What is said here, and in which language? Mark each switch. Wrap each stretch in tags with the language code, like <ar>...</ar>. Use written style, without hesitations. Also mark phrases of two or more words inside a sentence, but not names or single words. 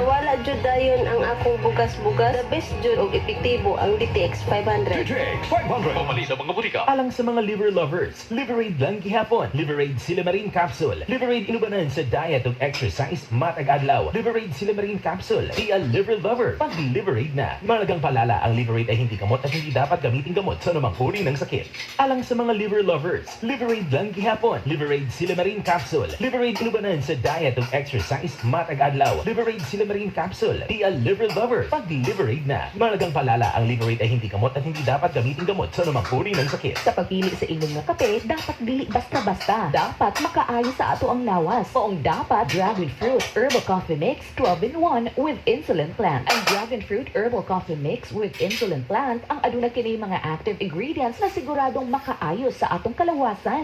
<ceb>Nawala jud dayon ang akong bugas-bugas.</ceb> <en>The best</en> <ceb>jud og epektibo ang DTX 500. DTX 500 mapalit sa mga botika. Alang sa mga</ceb> <en>liver lovers,</en> <ceb>Liverade lang gihapon. Liverade Silimarin Capsule. Liverade inubanan sa diet ug exercise matag adlaw. Liverade Silimarin Capsule.</ceb> <en>Be a liver lover.</en> <tl>Pag Liverade na, malagang palala ang Liverade ay hindi gamot at hindi dapat gamitin gamot sa anumang uri ng sakit.</tl> <ceb>Alang sa mga</ceb> <en>liver lovers,</en> <ceb>Liverade lang gihapon. Liverade Silimarin Capsule. Liverade inubanan sa diet ug exercise matag adlaw. Liverade Silimarin Capsule.</ceb> <en>Be a liver lover.</en> <tl>Pag Liverade na, malagang palala ang Liverade ay hindi gamot at hindi dapat gamitin gamot sa anumang uri ng sakit.</tl> <ceb>Sa pagpili sa inyong nga kape, dapat dili basta-basta. Dapat makaayo sa ato ang lawas. Oong dapat Dragon Fruit Herbal Coffee Mix 12-in-1 with Insulin Plant. Ang Dragon Fruit Herbal Coffee Mix with Insulin Plant ang aduna kini mga</ceb> <en>active ingredients</en> <ceb>na siguradong makaayo sa atong kalawasan.</ceb>